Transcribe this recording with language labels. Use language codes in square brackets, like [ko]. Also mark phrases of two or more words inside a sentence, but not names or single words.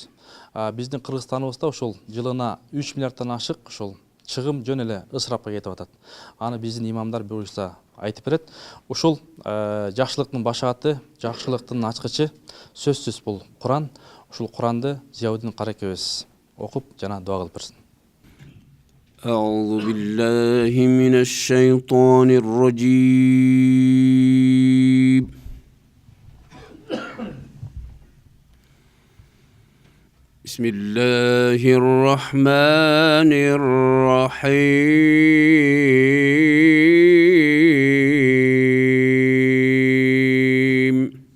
[ky] Биздин Кыргызстаныбызда ушул жылына 3 миллиарддан ашык ушул чыгым жөн эле ысырапка кетип атат. Аны биздин имамдар буюрса айтып берет. Ушул жакшылыктын башааты, жакшылыктын ачкычы сөзсүз бул Куран. Ушул Куранды Зиябыдин Каракебез окуп жана дуа кылып берсин. [ar] أعوذ بالله من الشيطان الرجيم بسم الله الرحمن الرحيم